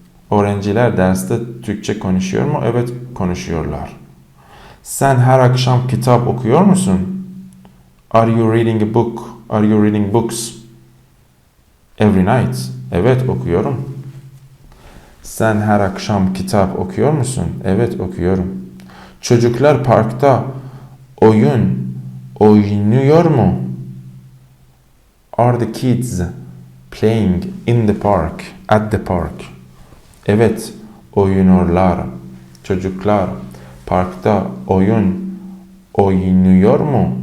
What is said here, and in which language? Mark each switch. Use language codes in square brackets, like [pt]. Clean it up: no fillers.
[tr] Öğrenciler derste Türkçe konuşuyor mu? Evet, konuşuyorlar. Sen her akşam kitap okuyor musun? [en] Are you reading a book? Are you reading books every night? [tr] Evet, okuyorum. Sen her akşam kitap okuyor musun? Evet, okuyorum. Çocuklar parkta oynuyor mu? [en] Are the kids playing in the park? At the park? [tr] Evet, oynuyorlar. Çocuklar parkta oynuyor mu?